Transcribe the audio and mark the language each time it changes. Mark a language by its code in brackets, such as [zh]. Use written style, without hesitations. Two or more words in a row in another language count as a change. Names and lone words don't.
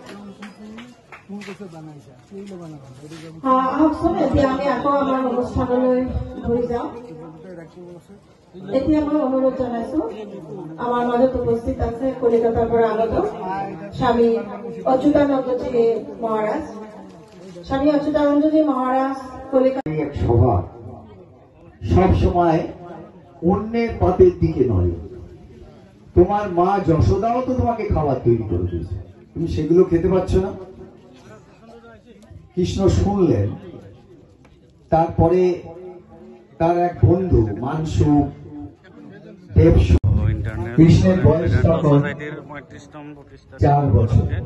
[as] আহকচোন, এতিয়া আমি আকৌ আমাৰ অনুষ্ঠানলৈ ঘূৰি যাওঁ। এতিয়া মই অনুৰোধ জনাইছো, আমাৰ মাজত উপস্থিত আছে কলিকতাৰ পৰা আগত স্বামী অচ্যুতানন্দজী মহারাজ। স্বামী অচ্যুতানন্দজী মহারাজ কলিকাতা [bn] সভা সব সময় অন্যের পাতের দিকে নয়। তোমার মা যশোদাও তো তোমাকে খাবার তৈরি করে দিয়েছে, তুমি সেগুলো খেতে পাচ্ছ না। কৃষ্ণ শুনলেন, তারপরে তার এক বন্ধু মানসু দেবসু, কৃষ্ণের বয়স তখন 4 বছর।